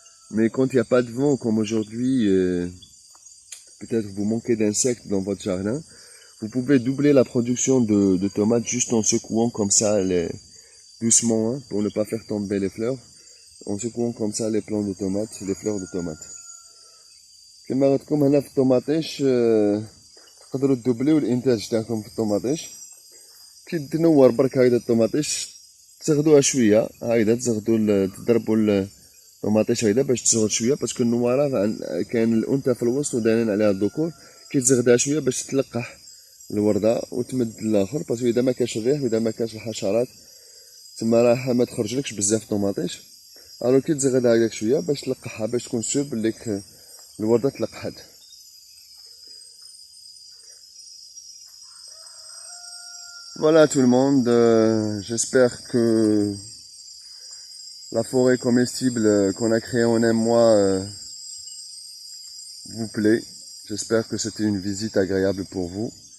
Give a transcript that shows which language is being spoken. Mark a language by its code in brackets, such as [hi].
[fr] Mais quand il n'y a pas de vent, comme aujourd'hui, peut-être vous manquez d'insectes dans votre jardin, vous pouvez doubler la production de tomates juste en secouant comme ça, doucement, hein, pour ne pas faire tomber les fleurs, en secouant comme ça les plants de tomates, les fleurs de tomates. [ar] كما قلت لكم هنا في الطوماطيش تقدروا تدوبليو الانتاج تاعكم في الطوماطيش كي تنور برك هكذا الطوماطيش تزغدوها شويه هكذا تضربوا الطوماطيش هكذا باش تزغد شويه باسكو النواره كاين الانثى في الوسط ودايرين عليها الذكور كي تزغدها شويه باش تلقح الورده وتمد الاخر باسكو اذا ما كاش الريح واذا ما كاش الحشرات تما راح ما تخرجلكش بزاف الطوماطيش الو كي تزغدها هكذاك شويه باش تلقحها باش تكون سور بليك الوردة تلقحت. [fr] Voilà tout le monde, j'espère que la forêt comestible qu'on a créée en un mois vous plaît. J'espère que c'était une visite agréable pour vous.